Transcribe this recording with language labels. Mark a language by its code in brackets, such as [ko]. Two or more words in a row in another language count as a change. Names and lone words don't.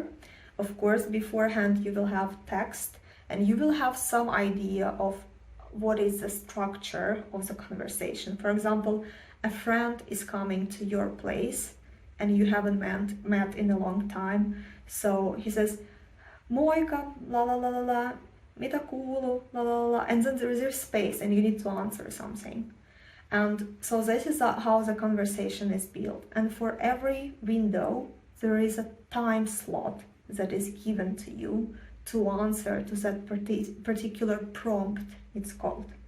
[en] Of course, beforehand you will have text, and you will have some idea of what is the structure of the conversation. For example, a friend is coming to your place and you haven't met in a long time. So he says, "Moika, la la la la la, [fi] mitä kuuluu, la la la la," [en] and then there is space and you need to answer something. And so this is how the conversation is built. And for every window, there is a time slot that is given to you to answer to that particular prompt, it's called.